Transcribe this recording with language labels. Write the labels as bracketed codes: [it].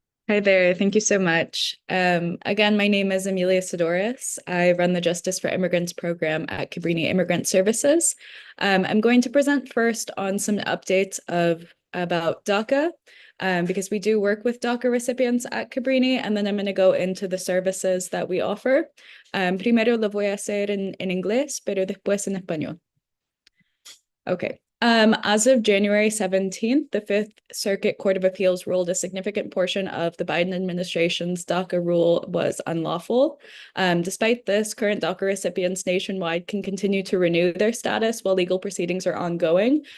[en] Hi there. Thank you so much. Again, my name is Amelia Sidoris. I run the Justice for Immigrants program at Cabrini Immigrant Services. I'm going to present first on some updates about DACA, because we do work with DACA recipients at Cabrini, and then I'm going to go into the services that we offer. [es] Primero lo voy a hacer en inglés, pero después en español. [en] Okay. As of January 17th, the Fifth Circuit Court of Appeals ruled a significant portion of the Biden administration's DACA rule was unlawful. Despite this, current DACA recipients nationwide can continue to renew their status while legal proceedings are ongoing.